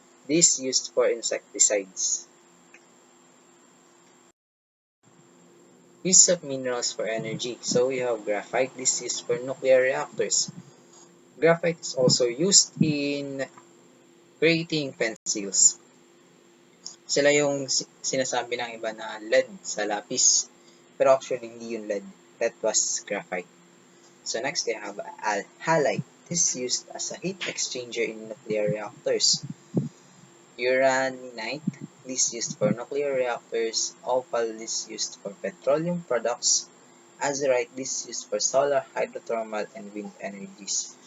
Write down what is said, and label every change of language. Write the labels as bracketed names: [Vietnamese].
[English] This is used for insecticides. Use of minerals for energy. So we have graphite. This is used for nuclear reactors. Graphite is also used in creating pencils. [Filipino] Sila yung sinasabi ng iba na lead sa lapis. Pero actually, hindi yung lead. [English] That was graphite. So next, we have halite. This is used as a heat exchanger in nuclear reactors. Uraninite, this is used for nuclear reactors. Opal, this is used for petroleum products. Azurite, this is used for solar, hydrothermal, and wind energies.